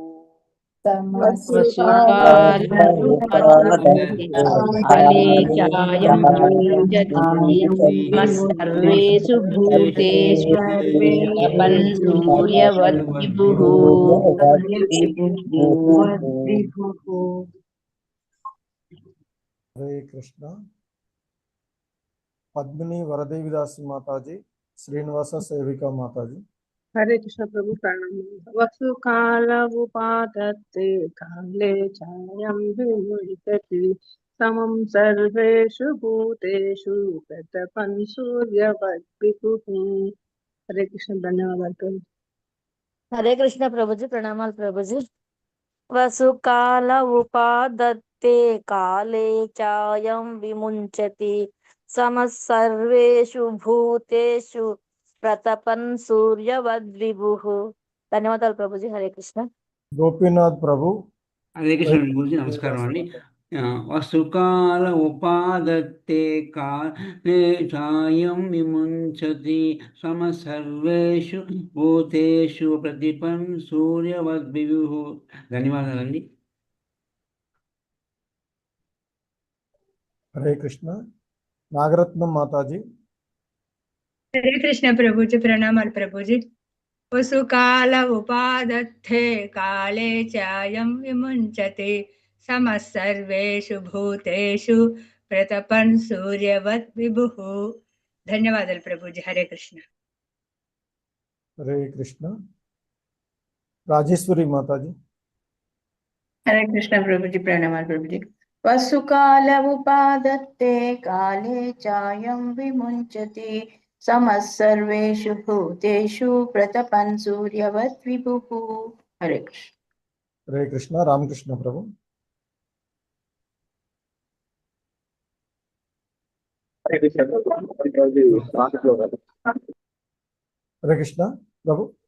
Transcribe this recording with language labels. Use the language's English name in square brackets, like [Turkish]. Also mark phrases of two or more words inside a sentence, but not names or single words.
[Sanskrit] सर्वेषु भूतेषु प्रतपन् सूर्यवद्विभुः [Hindi] हरे कृष्ण पद्मिनी वरदेवीदास माताजी श्रीनिवास सेविका माताजी हरे कृष्ण प्रभु प्रणाम [Sanskrit] वसु काल उपादत्ते काले चायं विमुञ्चति समं सर्वेषु भूतेषु प्रतपन् सूर्यवद्विभुः [Hindi] हरे कृष्ण धन्यवाद प्रभु हरे कृष्ण प्रभुजी प्रणामाल प्रभुजी [Sanskrit] वसुकाल उपादत्ते काले चायं विमुञ्चति समः सर्वेषु भूतेषु प्रतपन् सूर्यवद्विभुः [Telugu] ధన్యవాదాలు ప్రభుజీ హరే కృష్ణ [Hindi] गोपीनाथ प्रभु [Telugu] హరే కృష్ణ గురించి నమస్కారం అండి [Sanskrit] వసుకాల ఉపాదత్తే కాలే చాయం విముంచతి సమ సర్వేషు భూతేషు ప్రతిపన్ సూర్యవద్విభుః ధన్యవాదాలండి [Hindi] हरे कृष्ण नागरत्नम माताजी हरे कृष्ण प्रभुजी प्रणामाल प्रभुजी [Sanskrit] वसुकाल उपादत्ते काले चायं विमुञ्चति समः सर्वेषु भूतेषु प्रतपन् सूर्यवद्विभुः [Telugu] ధన్యవాదాలు ప్రభుజీ హరే కృష్ణ [Hindi] हरे कृष्ण राजेश्वरी माताजी हरे कृष्ण प्रभुजी प्रणमाल प्रभुजी [Sanskrit] वसुकाल उपादत्ते काले चायं विमुञ्चति समः सर्वेषु भूतेषु प्रतपन् सूर्यवद्विभुः हरे कृष्ण [Hindi] हरे कृष्ण रामकृष्ण प्रभु हरे कृष्ण प्रभु